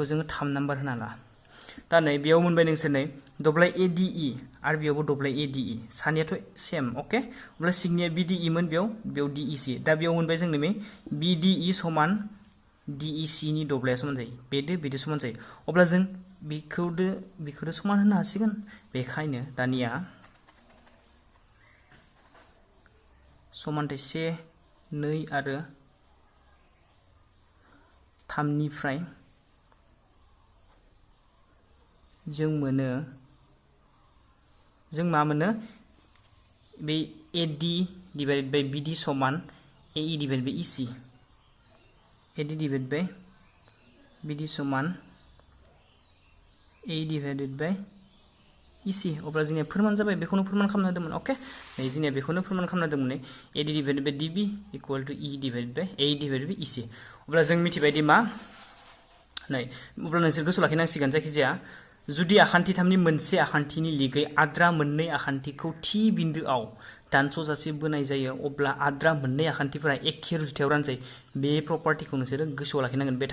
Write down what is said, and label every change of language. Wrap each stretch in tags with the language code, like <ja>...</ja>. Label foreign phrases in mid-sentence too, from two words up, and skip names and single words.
<brx>जोङो 3 नाम्बार होना ला दा नै बेयाव मोनबाय नोंसोर नै दब्लाय ADE आरो बेयावबो दब्लाय ADE सानैयाथ'</brx> <en>same okay</en> <brx>अब्ला सिगनिया BDE मोन बेयाव DEC दा बेयाव मोनबाय जोंनो बे BDE समान DEC नि दब्लाया समान जायो बेदो समान जायो अब्ला जों बेखौदो समान होनो हासिगोन बेखायनो दानिया समानथाय 1 2 आरो 3 निफ्राय जों मा मोनो बे</brx> <en>AD divided by BD</en> <brx>समान</brx> <en>AE divided by EC AD divided by BD</en> <brx>समान</brx> <en>AE divided by EC</en> <brx>अब्ला जोंनिया फोरमान जाबाय बेखौनो फोरमान खालामनो होदोंमोन ओके नै जोंनिया बेखौनो फोरमान खालामनो होदोंमोन नै</brx> <en>AD divided by DB equal to E divided by AE divided by</en> <brx>EC अब्ला जों मिथिबायदि मा नै अब्ला नोंसोर गोसोआव लाखिनांसिगोन जायखिजाया जुदि आखान्थि 3 नि मोनसे आखान्थिनि लिगै आद्रा मोननै आखान्थिखौ थि बिन्दोआव दानस'जासे बोनाय जायो अब्ला आद्रा मोननै आखान्थिफोरा एखे रुजुथायाव रानजायो बे प्रपार्टिखौ नोंसोर गोसोआव लाखिनांगोन बे</brx>